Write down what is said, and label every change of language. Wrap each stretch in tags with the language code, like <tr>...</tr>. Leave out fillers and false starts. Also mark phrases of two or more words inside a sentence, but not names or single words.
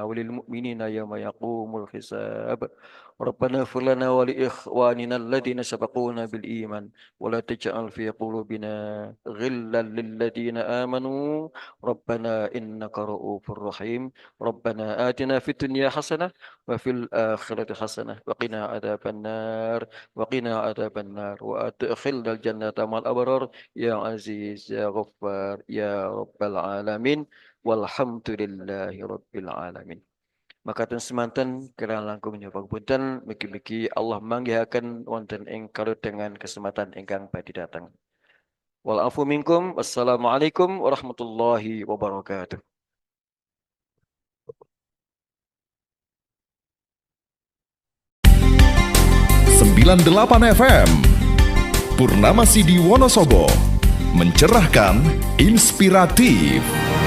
<ar>وللمؤمنين يوم يقوم الحساب ربنا اغفر لنا ولإخواننا الذين سبقونا بالإيمان ولا تجعل في قلوبنا غلا للذين آمنوا ربنا إنك رؤوف رحيم ربنا آتنا في الدنيا حسنة وفي الآخرة حسنة وقنا عذاب النار وقنا عذاب النار وأدخلنا الجنة مع الأبرار يا عزيز يا غفار يا رب العالمين والحمد لله رب العالمين</ar> <jv>Makaten semanten kirang langkung nyoba punten mugi-mugi Allah manggihaken wonten ing kaludengan kesempatan ingkang badhe dateng.</jv> <ar>والعفو منكم. والسلام عليكم ورحمة الله وبركاته.</ar> <id>98 FM Purnama Sidi Wonosobo, mencerahkan, inspiratif.</id>